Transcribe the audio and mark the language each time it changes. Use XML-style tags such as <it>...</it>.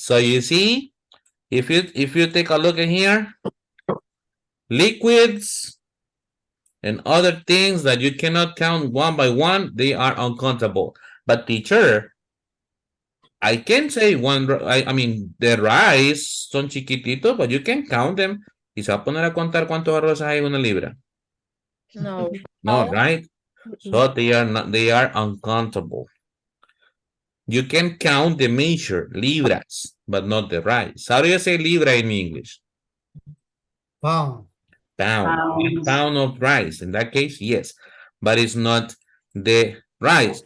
<en>So you see, if you take a look in here, liquids and other things that you cannot count one by one, they are uncountable. But teacher, I can say I mean, the rice</en> <es>son chiquititos,</es> <en>but you can count them.</en> <es>Y se va a poner a contar cuántos arroz hay en una libra.</es> <en>No. No, right? So they are uncountable. You can count the measure, libras, but not the rice. How do you say libra in English? Pound. Pound. A pound of rice. In that case, yes. But it's not the rice.</en>